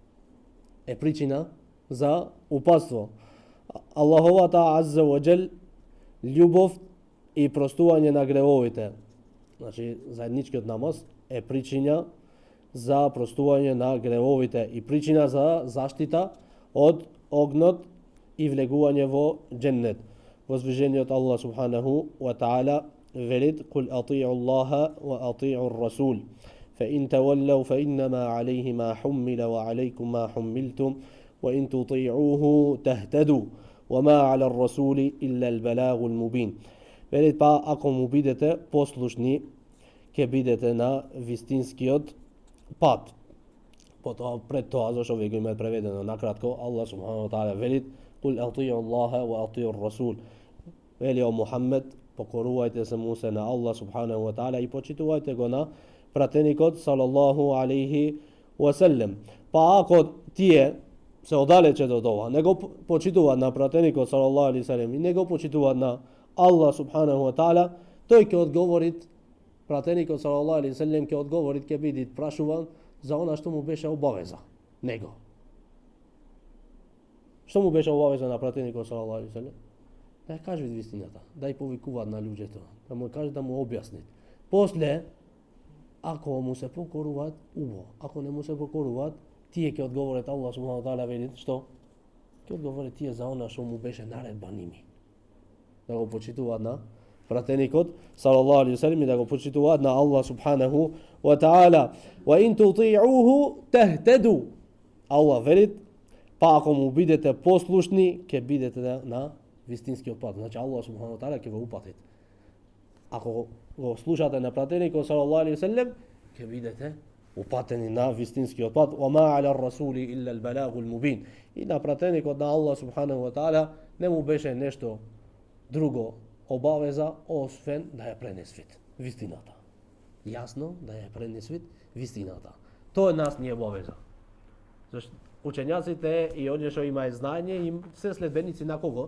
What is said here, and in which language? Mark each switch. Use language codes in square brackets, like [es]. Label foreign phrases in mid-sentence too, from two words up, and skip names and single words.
[mk] Аллаховата [ar] عز وجل [mk] љубов и простување на гревовите. Значи, заедничкиот намаз е причина за простување на гревовите и причина за заштита од огнот и влегување во џеннет. [ar] Возвишениот الله سبحانه وتعالى велит: "قل أطيعوا الله وأطيعوا الرسول فإن تولوا فإنما عليه ما حمل وعليكم ما حملتم وإن تطيعوه تهتدوا وما على الرسول إلا البلاغ المبين." [mk] Велит, па ако му бидете послушни, ќе бидете на вистинскиот пат. Потоа пред тоа, зашто вие го имате преведено накратко, [ar] الله سبحانه وتعالى велит: "قل أطيعوا الله وأطيعوا الرسول." [mk] Вели о Мухаммед, покорувајте се му се на [ar] الله سبحانه وتعالى [mk] и почитувајте го на пратеникот [ar] صلى الله عليه وسلم. [mk] Па ако тие се оддалече од ова, не го почитуваат на пратеникот [ar] صلى الله عليه وسلم [mk] и не го почитуваат на [ar] الله سبحانه وتعالى, [mk] тој ќе одговорит, пратеникот [ar] صلى الله عليه وسلم [mk] ќе одговорит, ќе биде прашуван за она што му беше обавеза него. Што му беше обавеза на пратеникот [ar] صلى الله عليه وسلم? [mk] Да ја кажат вистината, да ја повикуваат на луѓето, да му кажат, да му објаснит. После, ако му се покоруваат, убаво. Ако не му се покоруваат, тие ќе одговорат, [ar] الله سبحانه وتعالى [mk] велит, што? Ќе одговорат тие за она што му беше наредба ними. Да го почитуваат на пратеникот [ar] صلى الله عليه وسلم [mk] и да го почитуваат на [ar] الله سبحانه وتعالى. وإن تطيعوه تهتدوا. [mk] Аллах велит, па ако му бидете послушни, ќе бидете на вистинскиот пат. Значи [ar] الله سبحانه وتعالى [mk] ќе ве упатит. Ако го слушате на пратеникот [ar] صلى الله عليه وسلم, [mk] ќе бидете упатени на вистинскиот пат. [ar] وما على الرسول إلا البلاغ المبين. [mk] И на пратеникот на [ar] الله سبحانه وتعالى [mk] не му беше нешто друго обавеза, освен да ја пренесвит вистината. Јасно да ја пренесвит вистината. Тоа е нас не обавеза. Зашто учењаците и оние што имаат знаење, им се следбеници на кого?